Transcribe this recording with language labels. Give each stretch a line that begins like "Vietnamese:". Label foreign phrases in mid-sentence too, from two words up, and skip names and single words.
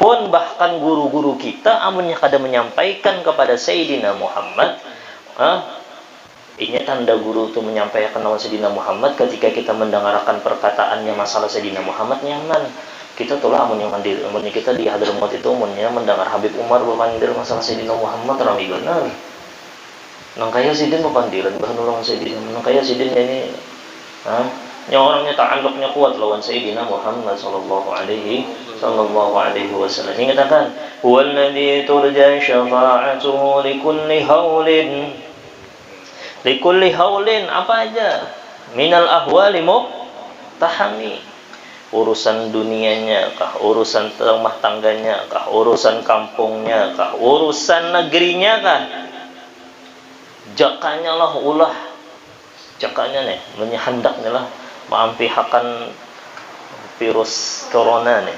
Banjar: Pun bahkan guru-guru kita amunnya kada menyampaikan kepada Sayyidina Muhammad, ini tanda guru itu menyampaikan lawan Sayyidina Muhammad ketika kita mendengarkan perkataannya masalah Sayyidina Muhammad nyaman. Kita tulah amunnya kita di Hadramaut itu amunnya mendengar Habib Umar berpandir masalah Sayyidina Muhammad rami benar. Nang kaya Sidin berpandiran bahan lawan Sayyidina. Nang kaya Sidin ini yang orangnya ta'alluqnya kuat lawan Sayyidina Muhammad
Arabic: صلى الله عليه وسلم. Ingatakan, "هو الذي ترجى شفاعته لكل هول
Banjar: apa aja
Arabic: من الأهوال مقتحم."
Banjar: Urusan dunianya kah, urusan rumah tangganya kah, urusan kampungnya kah, urusan negerinya kah, jakanya lah ulah, jakanya nih menyehendaknya lah mengampihakan virus corona nih.